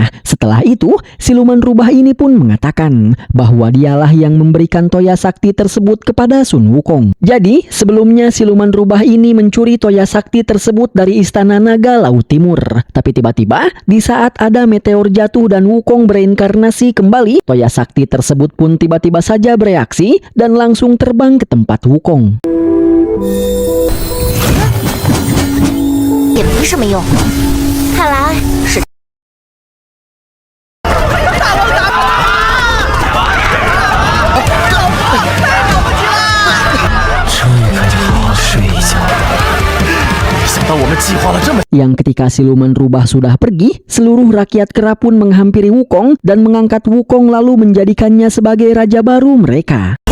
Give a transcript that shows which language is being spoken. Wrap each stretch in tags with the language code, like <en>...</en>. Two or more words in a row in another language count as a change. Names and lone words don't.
<id>Setelah itu, siluman rubah ini pun mengatakan bahwa dialah yang memberikan toya sakti tersebut kepada Sun Wukong. Jadi, sebelumnya siluman rubah ini mencuri toya sakti tersebut dari Istana Naga Laut Timur. Tapi tiba-tiba, di saat ada meteor jatuh dan Wukong bereinkarnasi kembali, toya sakti tersebut pun tiba-tiba saja bereaksi dan langsung terbang ke tempat Wukong.</id> <zh>也没什么用，看来是。</zh> <id>Yang ketika siluman rubah sudah pergi, seluruh rakyat kera pun menghampiri Wukong dan mengangkat Wukong lalu menjadikannya sebagai raja baru mereka.</id>